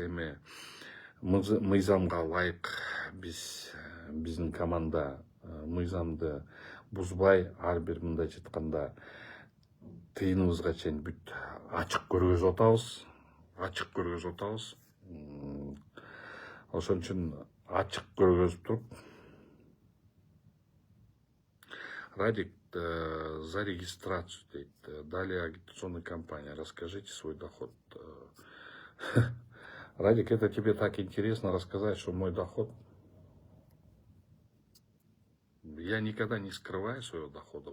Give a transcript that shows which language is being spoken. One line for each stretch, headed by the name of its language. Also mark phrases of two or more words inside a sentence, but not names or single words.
Kyrgyz: Эми мыйзамга ылайык биздин команда мыйзамды бузбай, ар бир мындайча айтканда тыйыныбызга чейин бүт ачык көргөзүп атабыз. Ошон үчүн ачык көргөзүп туруп, Радик,
Russian: за регистрацию, дейт. Далее агитационная компания. Расскажите свой доход. Радик, это тебе так интересно рассказать, что мой доход. Я никогда не скрываю своего дохода.